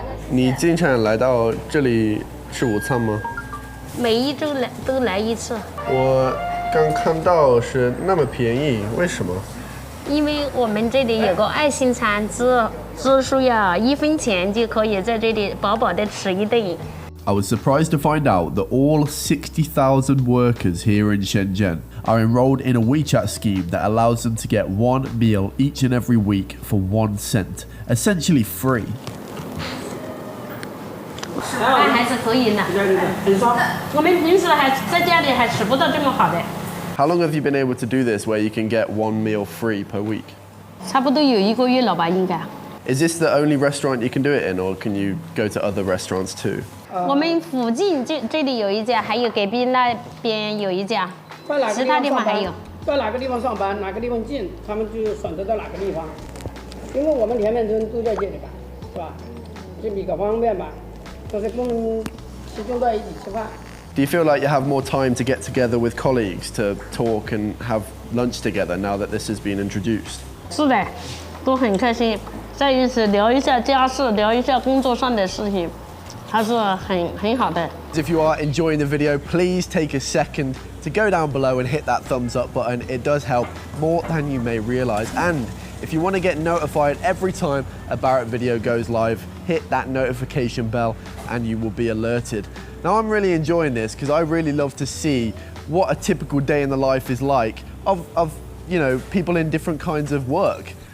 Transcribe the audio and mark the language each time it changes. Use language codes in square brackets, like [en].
[zh] 你经常来到这里吃午餐吗？每一周都来一次。我刚看到是那么便宜，为什么？因为我们这里有个爱心餐，只需要1分钱就可以在这里饱饱的吃一顿。 [en] I was surprised to find out that all 60,000 workers here in Shenzhen are enrolled in a WeChat scheme that allows them to get one meal each and every week for 1 cent, essentially free. [zh] 还是可以的。我们平时在家里还吃不到这么好的。 [en] How long have you been able to do this where you can get 1 meal free per week? [zh] 差不多有1个月了吧，应该。 [en] Is this the only restaurant you can do it in, or can you go to other restaurants too? [zh] 我们附近这里有一家，还有隔壁那边有一家，其他地方还有。在哪个地方上班，哪个地方近，他们就选择到哪个地方。因为我们连面都在这里吧，是吧？这比较方便吧。都是共集中在一起吃饭。 [en] Do you feel like you have more time to get together with colleagues to talk and have lunch together now that this has been introduced? [zh] 是的，都很开心，在一起聊一下家事，聊一下工作上的事情，还是很好的。 [en] If you are enjoying the video, please take a second to go down below and hit that thumbs up button. It does help more than you may realize. And if you want to get notified every time a Barrett video goes live, hit that notification bell and you will be alerted. Now I'm really enjoying this because I really love to see what a typical day in the life is like of people in different kinds of work.